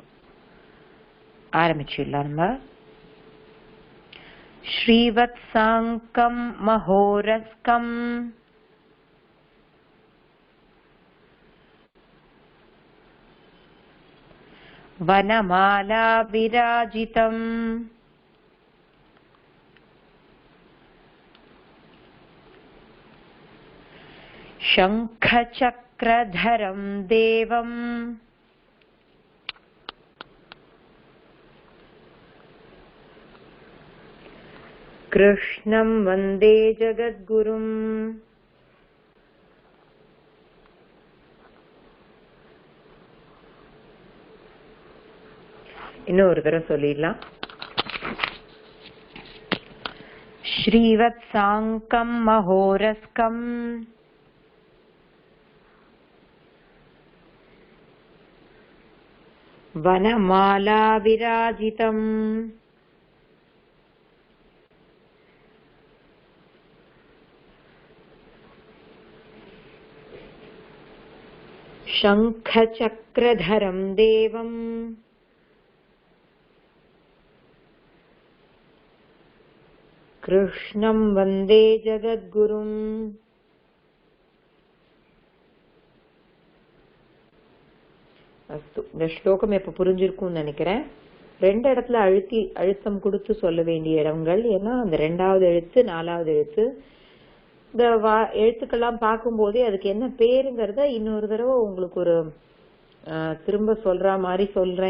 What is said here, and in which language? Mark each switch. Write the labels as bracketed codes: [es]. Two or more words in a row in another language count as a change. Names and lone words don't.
[ta] ஆரம்பிச்சிடலாம் நம்ம. [sa] श्रीवत् साङ्कं महोरस्कं वनमाला विराजितम् शङ्खचक्रधरं देवम् कृष्णं वन्दे जगद्गुरुम्. [ta] இன்னொரு தடவை சொல்லிடலாம். [sa] श्रीवत्साङ्कं महोरस्कं वनमाला विराजितम् शङ्खचक्रधरं देवम् कृष्णं वन्दे जगद्गुरुम्. [ta] அஸ்து, இந்த ஸ்லோகம் எப்ப புரிஞ்சிருக்கும்னு நினைக்கிறேன். 2 இடத்துல அழுத்தம் கொடுத்து சொல்ல வேண்டிய இடங்கள். ஏன்னா அந்த 2வது எழுத்து 4வது எழுத்து இந்த எழுத்துக்கெல்லாம் பார்க்கும் போதே அதுக்கு என்ன பேருங்கிறத இன்னொரு தடவை உங்களுக்கு ஒரு திரும்ப சொல்ற மாதிரி சொல்றேன்.